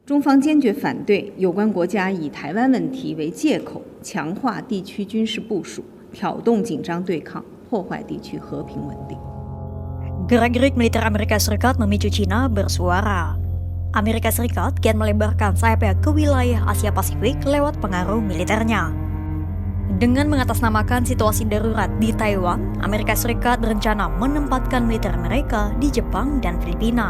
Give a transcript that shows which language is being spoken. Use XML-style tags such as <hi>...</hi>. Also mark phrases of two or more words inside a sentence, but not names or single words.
<zh>中方坚决反对有关国家以台湾问题为借口，强化地区军事部署，挑动紧张对抗，破坏地区和平稳定。</zh> <id>Gerak-gerik militer Amerika Serikat memicu China bersuara. Amerika Serikat kian melebarkan sayapnya ke wilayah Asia Pasifik lewat pengaruh militernya. Dengan mengatasnamakan situasi darurat di Taiwan, Amerika Serikat berencana menempatkan militer mereka di Jepang dan Filipina.</id>